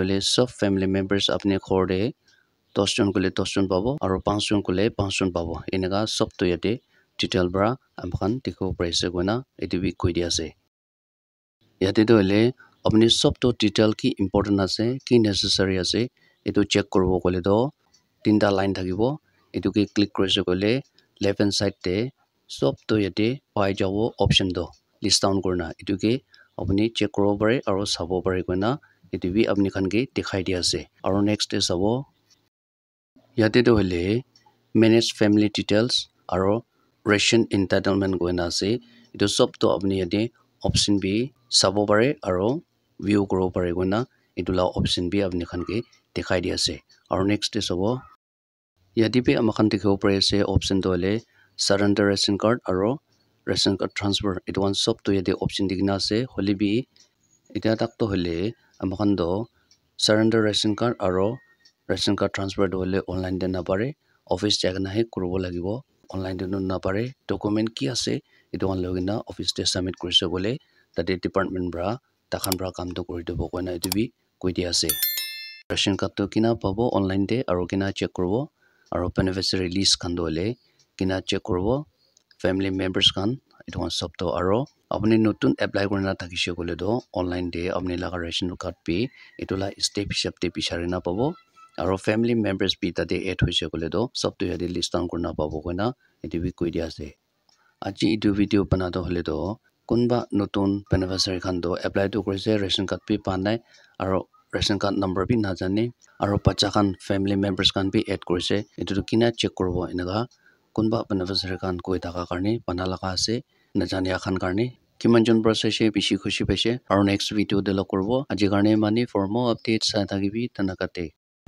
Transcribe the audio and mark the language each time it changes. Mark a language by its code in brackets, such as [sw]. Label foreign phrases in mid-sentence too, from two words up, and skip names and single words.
[nag] hole sob [en] family members [nag] apne khor de 10 jon kole 10 jon pabo aro 5 jon kole 5 jon pabo eneka sob to yate detail bra amkhan dikho paise koina etu bi koi dia ase yate to hole apni sob to detail ki important ase ki necessary ase etu check koribo kole do tinta line thakibo etu ke click korise kole [en] left hand side [nag] te sob to yate pai jabo option do [en] list down [nag] korna etu ke apni check koribo pare aro sabo pare koina etu bi apni khan ke dikhai dia ase aro [en] next is [nag] sabo yate to hole [en] manage family details [nag] aro [en] ration entitlement [nag] goina ase etu sob to apni yate option bi sabo pare aro view koribo pare goina etu la option bi apni khan ke dikhai dia ase aro [en] next is [nag] sabo yate bi amakhan dikhibo pare ase option to hole [en] surrender ration card [nag] aro [en] ration card transfer [nag] etu one sob to yate option dikna ase hole bi eta tak to hole amakhan do [en] surrender ration card [nag] aro [en] ration card transfer [nag] to hole online de na pare office jagna he koribo lagibo online de na pare document ki ase etu one logina office te submit korise bole tate department bra takhan bra kam to kori debo koina etu bi koi dia ase [en] ration card [nag] to kina pabo online de aro kina check koribo aro [en] beneficiary list [nag] khan do hole kina check koribo [en] family members [nag] khan etu one sob to aro apni notun apply korina thakise kole do online de apni laga [en] ration card [nag] pe etu la step step te pisare na pabo aro [en] family members [nag] bi tate add hoise kole do sob to yate list down korna pabo koina etu bi koi dia ase aji etu video bana to hole do kunba notun beneficiary khan do apply to korise [en] ration card [nag] pe pa nai aro [en] ration card number [nag] bi na jane aro bacha khan [en] family members [nag] khan bi add korise etu to kina check koribo enaka kunba beneficiary khan koi thaka karne bana laga ase na jane khan karne kiman jon process e bishi khushi paise aro next video de la korbo aji karne mani [en] for more updates [nag] sa thakibi tanakate